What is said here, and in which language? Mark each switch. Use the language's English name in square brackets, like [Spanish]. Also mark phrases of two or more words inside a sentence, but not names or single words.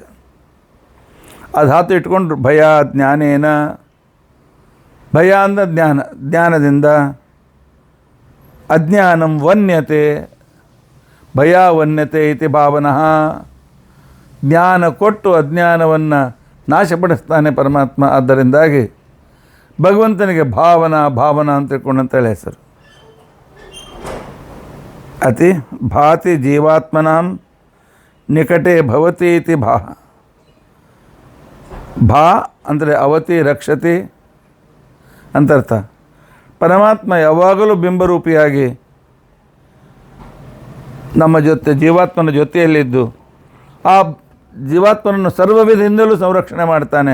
[Kannada] ಆ ಧಾತು ಇಟ್ಕೊಂಡು [Sanskrit] ಭಯ ಜ್ಞಾನೇನ, [Kannada] ಭಯ ಅಂದ ಜ್ಞಾನದಿಂದ, [Sanskrit] ಅಜ್ಞಾನಂ ವನ್ಯತೆ ಭಯ ವನ್ಯತೆ ಇತಿ ಭಾವನಃ. [Kannada] ಜ್ಞಾನ ಕೊಟ್ಟು ಅಜ್ಞಾನವನ್ನು ನಾಶಪಡಿಸ್ತಾನೆ ಪರಮಾತ್ಮ. ಆದ್ದರಿಂದಾಗಿ ಭಗವಂತನಿಗೆ ಭಾವನಾ ಅಂತ ತಿಳ್ಕೊಂಡಂತೇಳಿ ಹೆಸರು. [Sanskrit] ಅತಿ ಭಾತಿ ಜೀವಾತ್ಮನಾಂ ನಿಕಟೆ ಭವತಿ ಇತಿ ಭಾ ಅಂದರೆ ಅವತಿ ರಕ್ಷತಿ ಅಂತರ್ಥ. [Kannada] ಪರಮಾತ್ಮ ಯಾವಾಗಲೂ ಬಿಂಬರೂಪಿಯಾಗಿ ನಮ್ಮ ಜೀವಾತ್ಮನ ಜೊತೆಯಲ್ಲಿದ್ದು ಆ ಜೀವಾತ್ಮನನ್ನು ಸರ್ವವಿಧದಿಂದಲೂ ಸಂರಕ್ಷಣೆ ಮಾಡ್ತಾನೆ.